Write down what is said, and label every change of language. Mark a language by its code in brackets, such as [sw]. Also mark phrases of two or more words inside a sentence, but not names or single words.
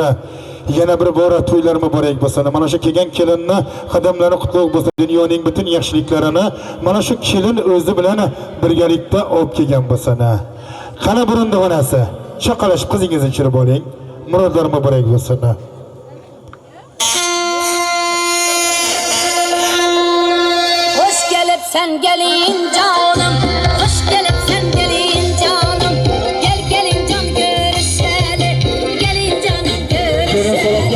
[uz] Yana bir bora to'ylar muborak bo'lsin. Mana shu kelgan kelinni qadamlari qutlug' bo'lsin. Dunyoning butun yaxshiliklarini mana shu kelin o'zi bilan birgalikda olib kelgan bo'lsin. Qana burunda xonasi chaqalashib qizingizni tushirib oling. Murodlar muborak bo'lsin. [tr] Sen gelin canım, hoş gelip sen gelin canım. Gel gelin can görüşelim, gelin canım görüşelim.